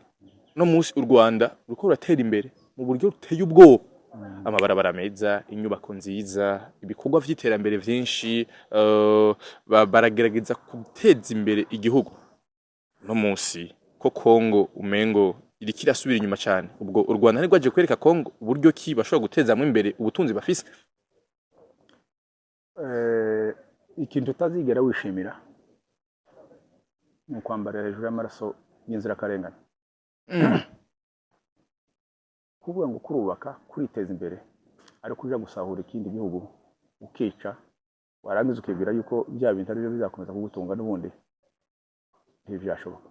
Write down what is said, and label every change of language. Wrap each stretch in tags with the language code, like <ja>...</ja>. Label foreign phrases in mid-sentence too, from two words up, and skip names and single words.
<rn>No munsi u Rwanda ruko ruratera imbere mu buryo ruteye ubwoba. Amabarabara meza, inyubako nziza, ibikorwa vy'iterambere vyinshi, baragerageza guteza imbere igihugu. No munsi ko Kongo umengo irikira subira inyuma cyane. Ubwo u Rwanda ni rwaje kwereka Kongo uburyo ki bashobora gutezamwe imbere ubutunzi bafise. Ikintu utazigera wishimira ni kwambara hejuru y'amaraso y'inzira karengane. Kuvuga ngo kurubaka kuriteza imbere ariko uja gusahura ikindi gihugu ukica warangiza ukibwira yuko bya bintu ari byo bizakomeza kugutunga n'ubundi ntibyashoboka.</rn>